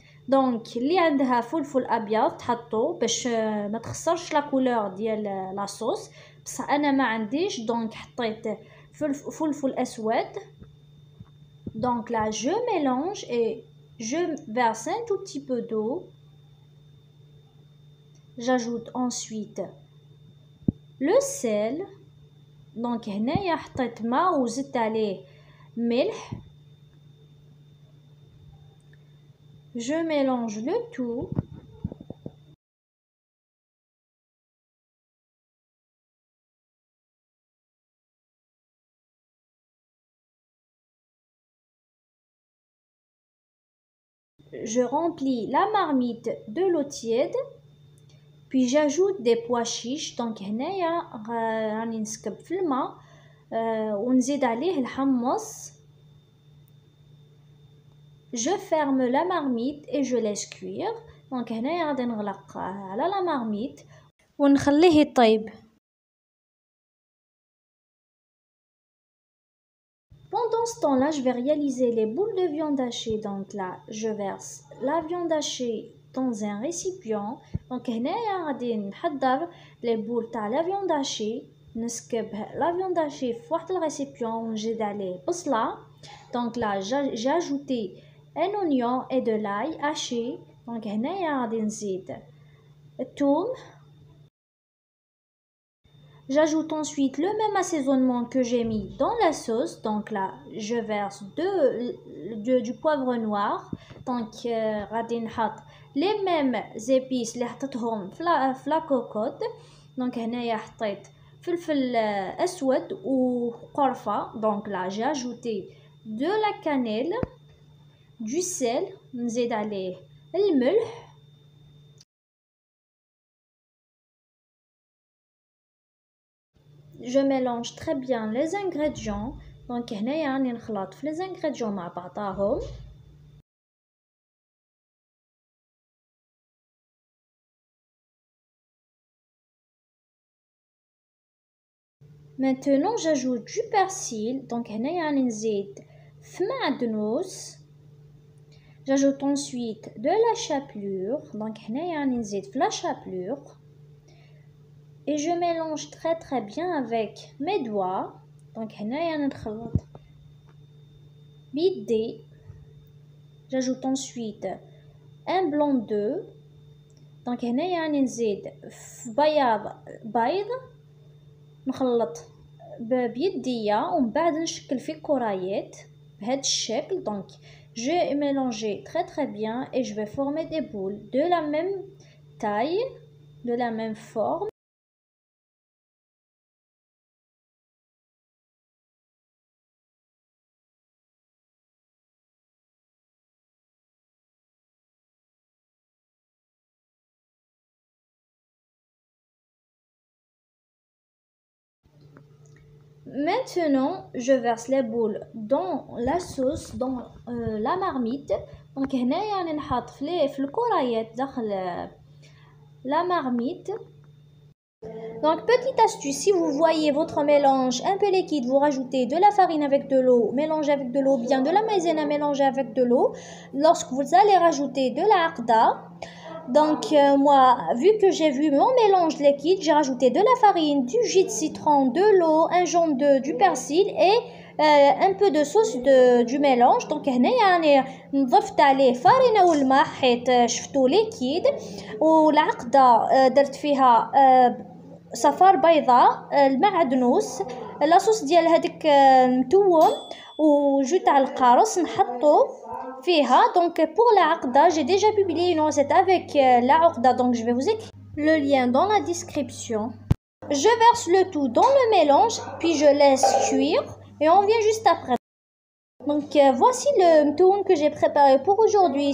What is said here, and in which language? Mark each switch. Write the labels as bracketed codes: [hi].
[ar] دونك اللي عندها فلفل ابيض تحطو باش ما تخسرش لا كولور ديال لا صوص، بصح انا ما عنديش دونك حطيت فلفل اسود. [fr] دونك là je mélange et je verse un tout petit peu d'eau. J'ajoute ensuite le sel. [ar] دونك هنايا حطيت ماء وزدت عليه ملح. [fr] Je mélange le tout. Je remplis la marmite de l'eau tiède. Puis j'ajoute des pois chiches. [ar] Donc هنايا راني نسكب في الماء ونزيد عليه الحمص. [fr] Je ferme la marmite et je laisse cuire. [ar] Donc هنايا غادي نغلق على [fr] la marmite [ar] ونخليه يطيب. [fr] Pendant ce temps-là, je vais réaliser les boules de viande hachée. Donc là, je verse la viande hachée dans un récipient. Donc [ar] هنايا غادي نحضر [fr] les boules [ar] تاع [fr] la viande hachée. [ar] نسكب [fr] la viande hachée [ar] في واحد الريسيبيون ونزيد عليه بصلة. [fr] Donc là, j'ai ajouté un oignon et de l'ail haché. [ar] Donc هنايا غادي نزيد الثوم. [fr] J'ajoute ensuite le même assaisonnement que j'ai mis dans la sauce. Donc là, je verse du poivre noir. Donc, [ar] غادي نحط [fr] les mêmes épices [ar] اللي حطيتهم في [fr] la cocotte. [ar] Donc هنايا حطيت فلفل أسود وقرفة. [fr] Donc là, j'ai ajouté de la cannelle, du sel, [ar] نزيد عليه الملح. [fr] Je mélange très bien les ingrédients. [ar] Donc هنايا راني نخلط في [fr] les ingrédients [ar] مع بعضاهم. [fr] Maintenant j'ajoute du persil. [ar] Donc هنايا راني نزيد في معدنوس. [fr] J'ajoute ensuite de la chapelure. [ar] Donc هنايا راني نزيد في [fr] la chapelure. Et je mélange très très bien avec mes doigts. [ar] Donc هنايا نخلط بيدي. [fr] J'ajoute ensuite un blanc d'œuf. [ar] دونك هنايا راني نزيد في بيض نخلط بيديا ومن بعد نشكل في كرايات بهذا الشكل. [fr] دونك j'ai mélangé très très bien et je vais former des boules de la même taille, de la même forme. Maintenant, je verse les boules dans la sauce, dans la marmite. [ar] Donc هنايا نحط في الكرايات داخل [fr] la marmite. Donc petite astuce, si vous voyez votre mélange un peu liquide, vous rajoutez de la farine avec de l'eau, mélangez avec de l'eau, bien de la maïzena mélangez avec de l'eau. Lorsque vous allez rajouter de la aqda, donc moi, vu que j'ai vu mon mélange liquide, j'ai rajouté de la farine, du jus de citron, de l'eau, un jaune d'œuf, du persil et un peu de sauce du mélange. [ar] Donc هنايا نضفت عليه farine والماء حيت شفتو ليكيد والعقدة درت فيها صفار بيضاء المعدنوس لاصوص ديال هذاك متوم وجو تاع القارص نحطو فيها. [fr] Donc pour la aqda, j'ai déjà publié une recette avec la aqda, donc je vais vous écrire le lien dans la description. Je verse le tout dans le mélange, puis je laisse cuire et on vient juste après. Donc voici le mtoun que j'ai préparé pour aujourd'hui.